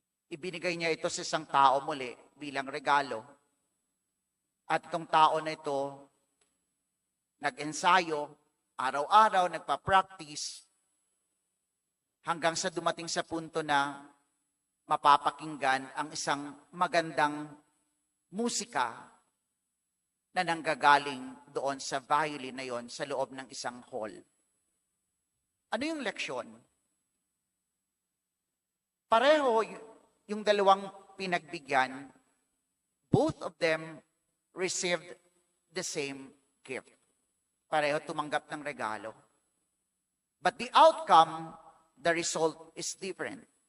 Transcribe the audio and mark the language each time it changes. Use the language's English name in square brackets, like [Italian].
[Filipino] Ibinigay niya ito sa isang tao muli bilang regalo. At itong tao na ito, nag-ensayo, araw-araw, nagpa-practice, hanggang sa dumating sa punto na mapapakinggan ang isang magandang musika na nanggagaling doon sa violin na yon sa loob ng isang hall. Ano yung leksyon? Pareho yung dalawang pinagbigyan, [English] both of them received the same gift. [Filipino] Pareho tumanggap ng regalo. [English] But the outcome, the result is different.